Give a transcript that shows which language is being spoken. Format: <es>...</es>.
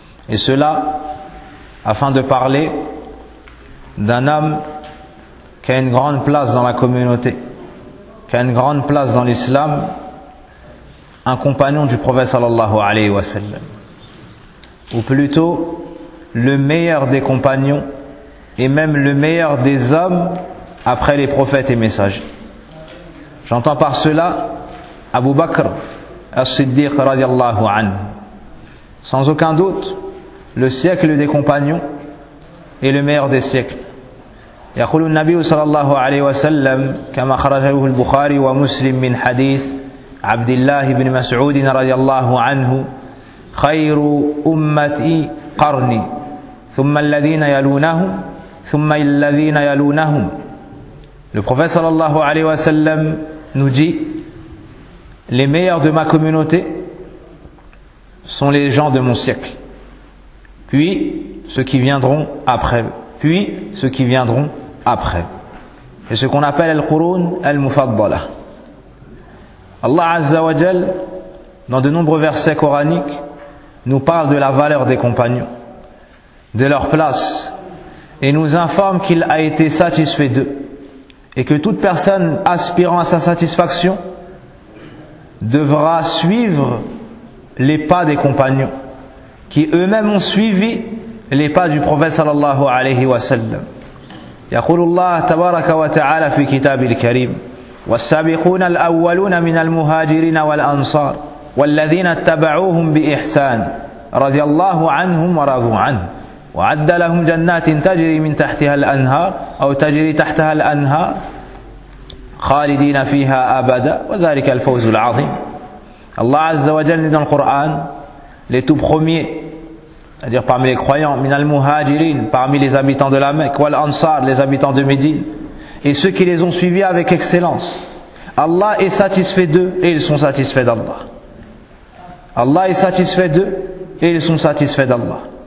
<fr>Et cela afin de parler d'un homme qui a une grande place dans la communauté, qui a une grande place dans l'islam, un compagnon du prophète sallallahu alayhi wa sallam, ou plutôt le meilleur des compagnons et même le meilleur des hommes après les prophètes et messagers. J'entends par cela Abu Bakr as-Siddiq radiallahu anhu. Sans aucun doute, le siècle des compagnons est le meilleur des siècles.</fr> <ar>يقول النبي صلى الله عليه وسلم كما خرجه البخاري ومسلم من حديث عبد الله بن مسعود رضي الله عنه خير أمتي قرني ثم الذين يلونهم ثم الذين يلونهم.</ar> <fr>Le prophète</fr> <ar>صلى الله عليه وسلم</ar> <fr>nous dit: les meilleurs de ma communauté sont les gens de mon siècle, puis ceux qui viendront après, puis ceux qui viendront après. Et ce qu'on appelle Al-Qurun Al-Mufaddala. Allah Azza wa Jal, dans de nombreux versets coraniques, nous parle de la valeur des compagnons, de leur place, et nous informe qu'il a été satisfait d'eux, et que toute personne aspirant à sa satisfaction devra suivre les pas des compagnons, qui eux-mêmes ont suivi les pas du prophète sallallahu alayhi wa sallam.</fr> <ar>يقول الله تبارك وتعالى في كتاب الكريم والسابقون الأولون من المهاجرين والأنصار والذين اتبعوهم بإحسان رضي الله عنهم ورضوا عنه وعد لهم جنات تجري من تحتها الأنهار أو تجري تحتها الأنهار خالدين فيها أبدا وذلك الفوز العظيم. الله عز وجل في القرآن لتوب خميه،</ar> <fr>c'est-à-dire parmi les croyants, min al-muhajirin, parmi les habitants de la Mecque, wal ansar, les habitants de Médine, et ceux qui les ont suivis avec excellence. Allah est satisfait d'eux et ils sont satisfaits d'Allah. Allah est satisfait d'eux et ils sont satisfaits d'Allah.</fr>